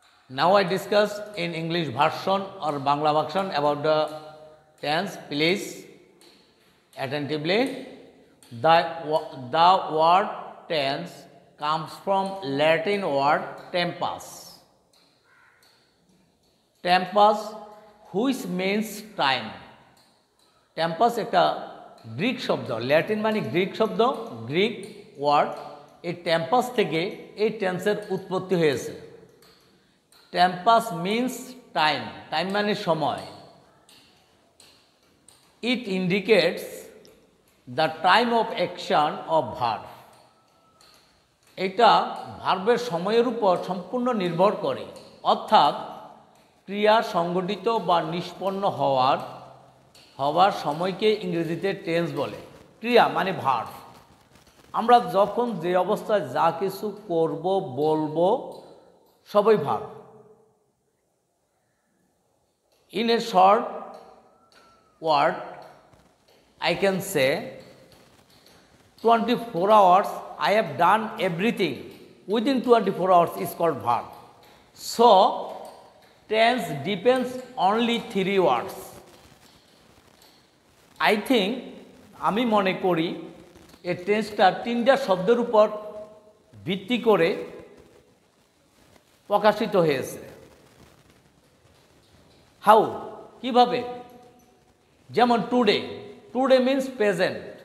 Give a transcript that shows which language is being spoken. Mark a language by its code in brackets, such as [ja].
[en] Now I discuss in English version or Bangla version about the tense. Please attentively. The word tense comes from Latin word tempus. Tempus, which means time. [bn] Tempus একটা Greek শব্দ, Latin মানে Greek শব্দ, Greek word. এই tempus থেকে এই টেন্সের উৎপত্তি হয়েছে। [en] tempus means time, [bn] টাইম মানে সময়। [en] It indicates the time of action of verb. [bn] এটা ভার্বের সময়ের উপর সম্পূর্ণ নির্ভর করে, অর্থাৎ ক্রিয়া সংগঠিত বা নিষ্পন্ন হওয়ার সময়কে ইংরেজিতে টেন্স বলে। ক্রিয়া মানে ভার্ব। আমরা যখন যে অবস্থায় যা কিছু করব, বলবো, সবই verb. [en] In a short word, I can say 24 hours I have done everything. Within 24 hours is called verb. So, tense depends only 3 words. I think, [bn] আমি মনে করি এই টেন্সটা 3টা শব্দের উপর ভিত্তি করে প্রকাশিত হয়েছে। হাউ, কিভাবে? যেমন টুডে, টুডে মিন্স প্রেজেন্ট।